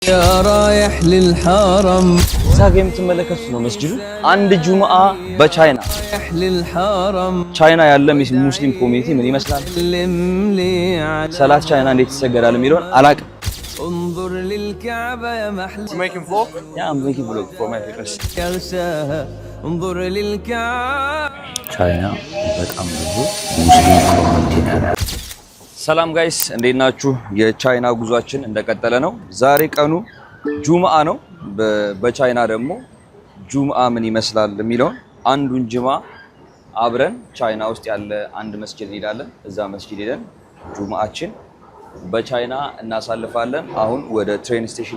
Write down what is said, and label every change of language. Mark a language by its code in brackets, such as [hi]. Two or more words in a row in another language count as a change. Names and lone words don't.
[ar] يا رايح للحرم [am] ሳገም ተመለከቱ ነው መስጂዱ አንድ ጁምአ በቻይና ቻይና ያለ ሙስሊም ኮሚኒቲ ምን ይመስላል ሰላት ቻይና እንዴት ይሰገዳል የሚለውን አላቅም [ar] انظر للكعبة يا محل [en] making vlog yeah I'm making vlog for my viewers [ar] انظر للكعبة [am] ቻይና በጣም ብዙ ሙስሊም ኮሚኒቲ ነው ሰላም ጋይስ እንዴት ናችሁ የቻይና ጉዟችን እንደቀጠለ ነው ዛሬ ቀኑ ጁምአ ነው በቻይና ደግሞ ጁምአ ምን ይመስላል የሚለውን አንዱን ጁምአ አብረን ቻይና ውስጥ ያለ አንድ መስጂድ እንሄዳለን እዛ መስጂድ ሄደን ጁምአችን በቻይና እናሳልፋለን አሁን ወደ ትሬን ስቴሽን